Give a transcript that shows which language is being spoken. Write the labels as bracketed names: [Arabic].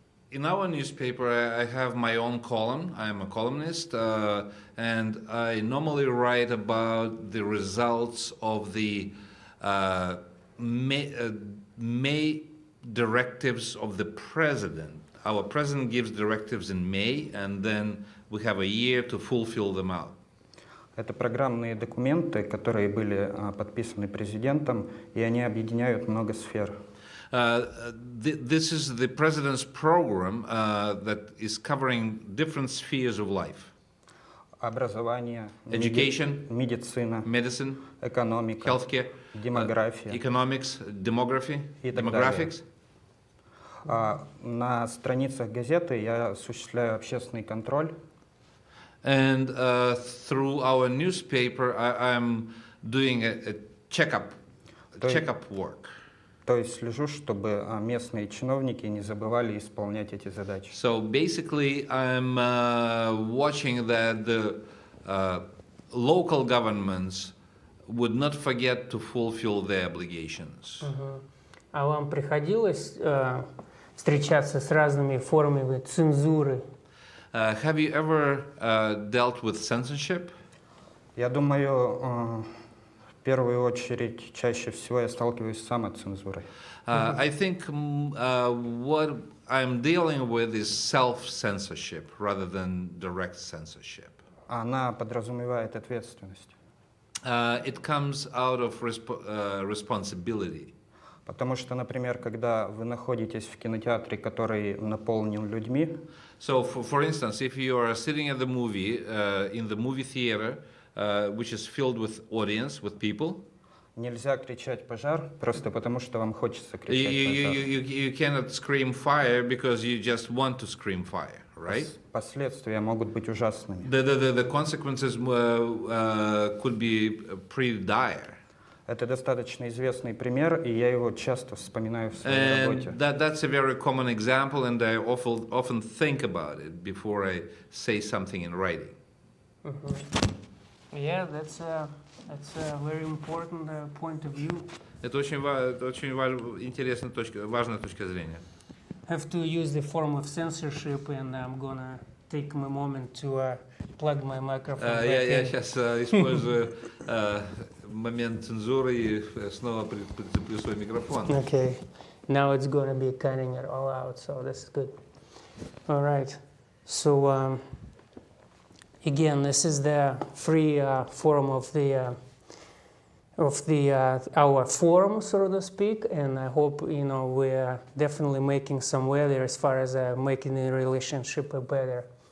[English] In our newspaper, I have my own column. I'm a columnist, and I normally write about the results of the May directives of the president. Our president gives directives in May, and then we have a year to fulfill them out. [Russian] Это программные документы, которые были подписаны президентом, и они объединяют много сфер. [English] This is the president's program that is covering different spheres of life. [Russian] Образование, [English] Education, [Russian] медицина, [English] medicine, [Russian] экономика, [English] healthcare, [Russian] демография, [English] economics, demography, [Russian] и так [English] demographics. [Russian] далее. На страницах газеты я осуществляю общественный контроль. [English] And through our newspaper, I'm doing a checkup work. [Russian] То есть слежу, чтобы местные чиновники не забывали исполнять эти задачи. [English] So basically, I'm watching that the local governments would not forget to fulfill their obligations. [Russian] А вам приходилось встречаться с разными формами цензуры? [English] Have you ever dealt with censorship? [Russian] Я думаю, в первую очередь, чаще всего я сталкиваюсь с самоцензурой. [English] I think what I'm dealing with is self-censorship rather than direct censorship. [Russian] Она подразумевает ответственность. [English] It comes out of responsibility. [Russian] Потому что, например, когда вы находитесь в кинотеатре, который наполнен людьми, [English] So, for instance, if you are sitting at the movie, in the movie theater, which is filled with audience, with people, [Russian] нельзя кричать «пожар» просто потому, что вам хочется [English] you, [Russian] кричать [English] you, [Russian] «пожар». [English] you cannot scream fire because you just want to scream fire, right? [Russian] Последствия могут быть ужасными. [English] The consequences could be pretty dire. [Russian] Это достаточно известный пример, и я его часто вспоминаю в своей работе. [English] And that's a very common example, and I often think about it before I say something in writing. Yeah, that's a very important point of view. [Russian] Это очень интересная важная точка зрения. [English] Have to use the form of censorship, and I'm gonna take a moment to plug my microphone back [Russian] Я [English] in. [Russian] сейчас использую момент цензуры и снова прицеплю свой микрофон. [English] Okay, now it's gonna be cutting it all out, so that's good. All right, so again, this is the free forum of our forum, so to speak, and I hope we are definitely making some way there as far as making the relationship better.